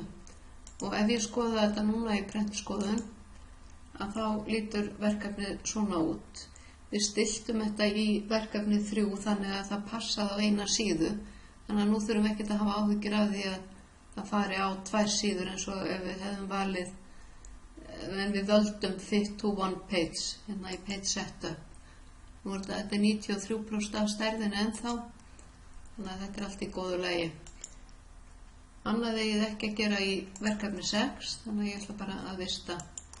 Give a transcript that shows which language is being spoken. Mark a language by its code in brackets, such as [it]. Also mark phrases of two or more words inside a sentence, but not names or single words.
[is] Og ef ég skoða þetta núna í prentskoðun, að þá lítur verkefnið svona út. Við stilltum þetta í verkefnið 3 þannig að það passaði á eina síðu. Þannig að nú þurfum við ekkert að hafa áhyggjur af því að það fari á 2 síður eins og ef við hefðum valið, en við völdum [en] fit to one page, [is] hérna í [en] page setup. [is] Nú þetta er 93% af stærðinu ennþá, þannig að þetta er allt í góðu lagi. Annað eigið ekki að gera í verkefni 6, þannig að ég ætla bara að vista